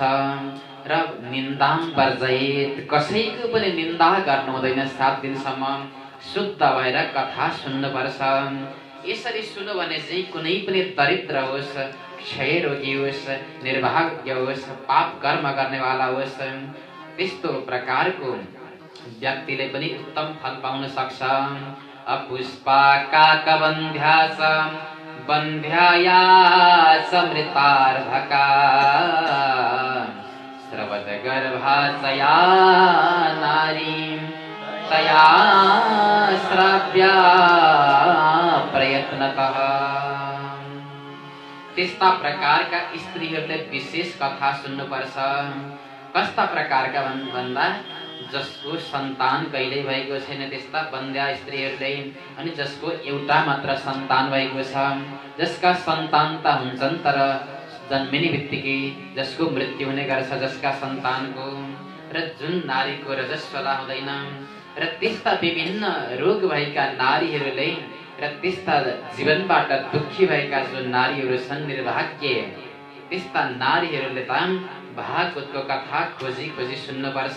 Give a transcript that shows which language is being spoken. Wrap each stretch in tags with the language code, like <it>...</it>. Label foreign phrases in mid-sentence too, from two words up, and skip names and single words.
<ne>र</ne> <sa>निन्दाम वर्जयेत्,</sa> <ne>कसैको पनि निन्दा गर्नु हुँदैन 7 दिनसम्म, शुद्ध भएर कथा सुन्नुपर्छ। यसरी सुन्यो भने चाहिँ कुनै पनि दरिद्र होस्, क्षयरोगी होस्, निर्भाग्य होस्, पाप कर्म गर्नेवाला होस्, त्यस्तो प्रकारको व्यक्तिले पनि उत्तम फल पाउन सक्छ।</ne> <sa>अपुष्पा काकबन्ध्यास बन्ध्याया समृतार्भका स्रवत गर्भाचया नारी तया श्राव्या प्रयत्नतः।</sa> <ne>त्यस्ता प्रकारका स्त्रीहरूले विशेष कथा सुन्नुपर्छ। कस्ता प्रकारका भन्दा जसको सन्तान कहिल्यै भएको छैन त्यस्ता बन्ध्या स्त्रीहरूले, अनि जसको एउटा मात्र सन्तान भएको छ, जसका सन्तान त हुन्छन् तर जन्मिने बित्तिकै जसको मृत्यु हुने गर्छ जसका सन्तानको, र जुन नारीको रजस्वला हुँदैन, र त्यस्ता विभिन्न रोग भएका नारीहरूले, र त्यस्ता जीवनबाट दुखी भएका जो नारीहरू छन् निर्भाग्य, त्यस्ता नारीहरूले त भागवतको कथा खोजी खोजी सुन्नुपर्छ।</ne>